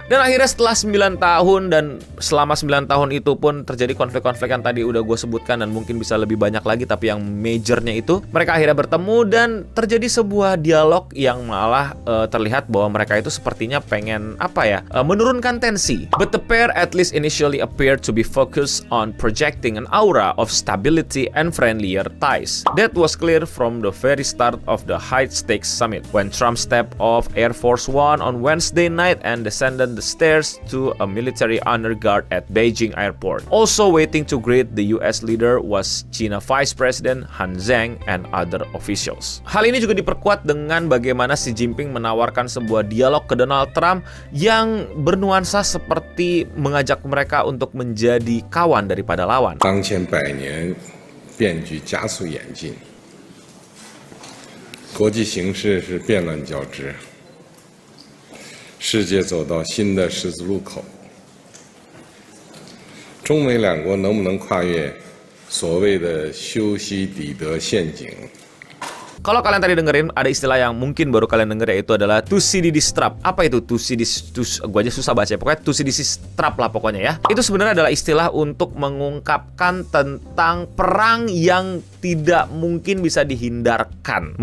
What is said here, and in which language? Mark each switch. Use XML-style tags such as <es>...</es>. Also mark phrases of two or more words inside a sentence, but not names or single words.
<id>Dan akhirnya setelah 9 tahun, dan selama 9 tahun itu pun terjadi konflik-konflik yang tadi udah gue sebutkan, dan mungkin bisa lebih banyak lagi, tapi yang majornya itu mereka akhirnya bertemu dan terjadi sebuah dialog yang malah terlihat bahwa mereka itu sepertinya pengen menurunkan tensi.</id> <en>But the pair at least initially appeared to be focused on projecting an aura of stability and friendlier ties. That was clear from the very start of the high-stakes summit, when Trump stepped off Air Force One on Wednesday night and descended the stairs to a military honor guard at Beijing Airport. Also waiting to greet the US leader was China Vice President Han Zheng and other officials.</en> <id>Hal ini juga diperkuat dengan bagaimana Xi Jinping menawarkan sebuah dialog ke Donald Trump yang bernuansa seperti mengajak mereka untuk menjadi kawan daripada lawan.</id> <zh>当前100年变局加速演进，国际形势是变乱交织，世界走到新的十字路口。中美两国能不能跨越所谓的修昔底德陷阱？</zh> <id>Kalau kalian tadi dengerin, ada istilah yang mungkin baru kalian denger, yaitu adalah</id> <en>Thucydides trap.</en> <id>Apa itu Thucydides? Gue aja susah baca ya. Pokoknya</id> <en>Thucydides trap</en> <id>lah pokoknya ya. Itu sebenarnya adalah istilah untuk mengungkapkan tentang perang yang tidak mungkin bisa dihindarkan.</id>